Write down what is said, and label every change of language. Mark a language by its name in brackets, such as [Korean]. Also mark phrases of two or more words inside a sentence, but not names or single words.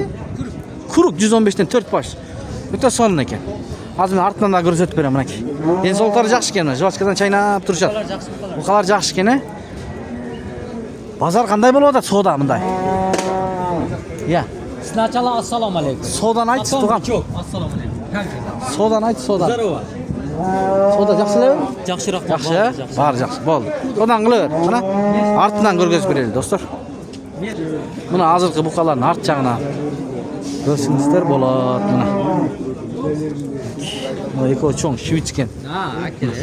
[Kyrgyz] Курук 115тен 4 баш. Өтө сонун экен. Азыр мен артынан да көрсөтүп берем мынакей. Ден соолуктары жакшы экен, жвачкадан чайнап турушат. Букалар жакшы экен, Базар кандай болуп атат сода мындай? [Arabic] Сначала السلام عليكم. [Kyrgyz] Содан айтсы туган. [Arabic] السلام عليكم. [Kyrgyz] Содан айт, содан. Здорово. Сода жакшы элеби? Жакшыраак. Жакшы, Бар жакшы. Болду. Содан кыла бер. Мына артынан көргөзүп берели, достор. Мына азыркы букалардын арт жагына көрсөңүздөр болот. Мына. Мына экөө чоң швиц экен. Акеле.